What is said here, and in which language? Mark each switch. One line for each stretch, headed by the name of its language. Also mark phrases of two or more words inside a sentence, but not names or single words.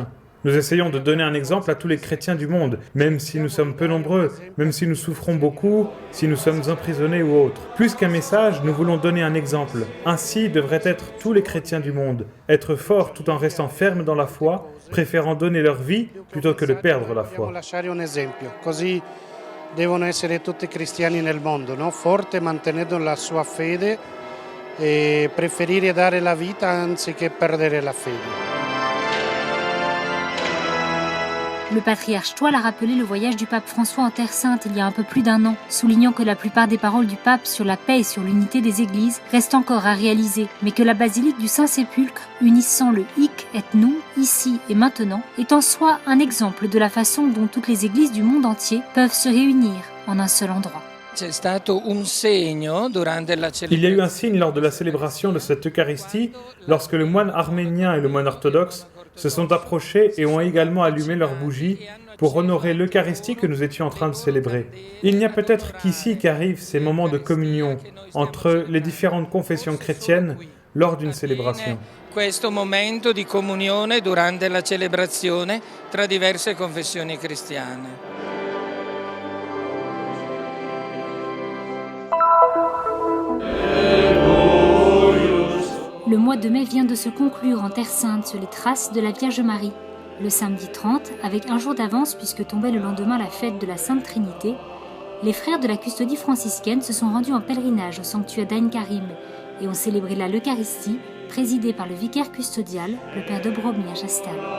French: Nous essayons de donner un exemple à tous les chrétiens du monde, même si nous sommes peu nombreux, même si nous souffrons beaucoup, si nous sommes emprisonnés ou autres. Plus qu'un message, nous voulons donner un exemple. Ainsi devraient être tous les chrétiens du monde, être forts tout en restant fermes dans la foi, préférant donner leur vie plutôt que de perdre la foi.
Italian: Così devono essere tutti i cristiani nel mondo, no? Forte mantenendo la sua fede e preferire dare la vita anziché perdere la fede.
French: Le patriarche Toile a rappelé le voyage du pape François en Terre Sainte il y a un peu plus d'un an, soulignant que la plupart des paroles du pape sur la paix et sur l'unité des églises restent encore à réaliser, mais que la basilique du Saint-Sépulcre, unissant le
Latin: hic et nunc,
French: ici et maintenant, est en soi un exemple de la façon dont toutes les églises du monde entier peuvent se réunir en un seul endroit. Il y a eu un signe lors de la célébration de cette Eucharistie, lorsque le moine arménien et le moine orthodoxe se sont approchés et ont également allumé leurs bougies pour honorer l'Eucharistie que nous étions en train de célébrer. Il n'y a peut-être qu'ici qu'arrivent ces moments de communion entre les différentes confessions chrétiennes lors d'une célébration.
Italian: Questo momento di comunione durante la celebrazione tra diverse confessioni cristiane.
French: Le mois de mai vient de se conclure en Terre Sainte sur les traces de la Vierge Marie. Le samedi 30, avec un jour d'avance puisque tombait le lendemain la fête de la Sainte Trinité, les frères de la custodie franciscaine se sont rendus en pèlerinage au sanctuaire d'Ain Karim et ont célébré là l'Eucharistie, présidée par le vicaire custodial, le père de Bromir Jastal.